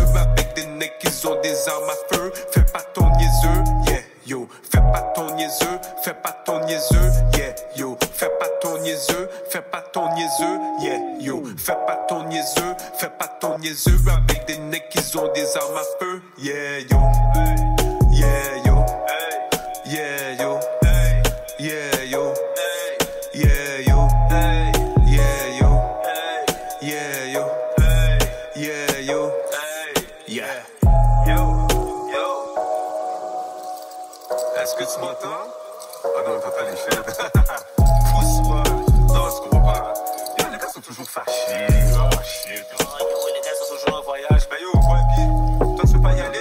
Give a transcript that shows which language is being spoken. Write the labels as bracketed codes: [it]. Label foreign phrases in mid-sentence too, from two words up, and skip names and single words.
[fr] Avec des necks qui ont des armes à feu. Fais pas ton niaiseux. [en] Yeah, yo. [fr] Fais pas ton niaiseux. Fais pas ton niaiseux. [en] Yeah, yo. [fr] Fais pas ton niaiseux. Fais pas ton niaiseux. [en] Yeah, yo. [fr] Fais pas ton niaiseux. Fais pas ton niaiseux. Avec des necks qui ont des armes à feu. [en] Yeah, yo. Yeah, yo. Yeah, yo. Yeah, yo. Yeah, yo. Yeah, yo. Yeah, yo. Yeah, yo. Yeah. [fr] Est-ce que tu m'entends? Ah non, on peut pas les faire. Pousse-moi. Non, je comprends pas. Yo, les gars sont toujours fâchés. [en] Oh shit. [fr] Yo, les gars sont toujours en voyage. Ben yo, ouais, pis toi tu veux pas y aller?